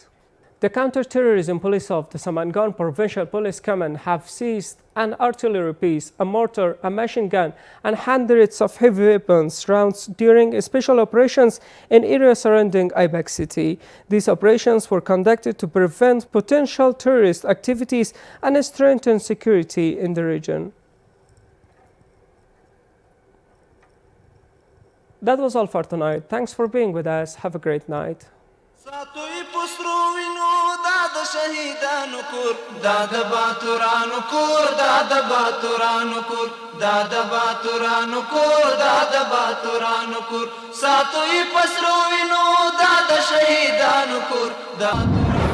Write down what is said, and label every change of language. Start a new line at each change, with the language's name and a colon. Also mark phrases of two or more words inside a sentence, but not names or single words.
English: The counter-terrorism police of the Samangan Provincial Police Command have seized an artillery piece, a mortar, a machine gun, and hundreds of heavy weapons rounds during special operations in areas surrounding Aibak city. These operations were conducted to prevent potential terrorist activities and strengthen security in the region. That was all for tonight. Thanks for being with us. Have a great night.
Pashto: شهیدانو کور دا د باتورانو کور دا د باتورانو کور دا د باتورانو کور دا د باتورانو کور ساتوي پسرو وینو دا د شهیدانو کور دا